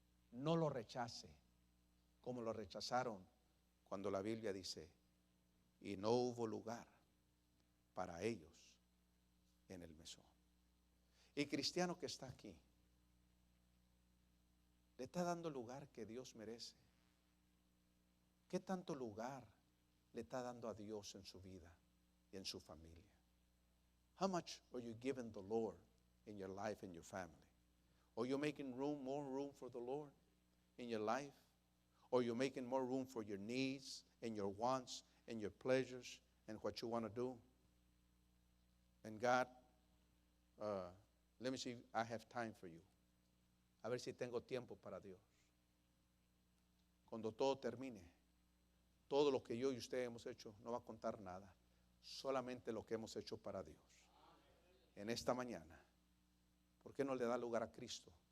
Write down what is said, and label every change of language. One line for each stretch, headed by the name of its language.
Spanish: No lo rechace como lo rechazaron cuando la Biblia dice: y no hubo lugar para ellos en el mesón. Y cristiano que está aquí, ¿le está dando lugar que Dios merece? ¿Qué tanto lugar le está dando a Dios en su vida y en su familia?
English: How much are you giving the Lord in your life and your family? Are you making more room for the Lord in your life? Or are you making more room for your needs and your wants and your pleasures and what you want to do? And God, let me see if I have time for you.
Spanish: A ver si tengo tiempo para Dios. Cuando todo termine, todo lo que yo y usted hemos hecho no va a contar nada, solamente lo que hemos hecho para Dios. En esta mañana, ¿por qué no le da lugar a Cristo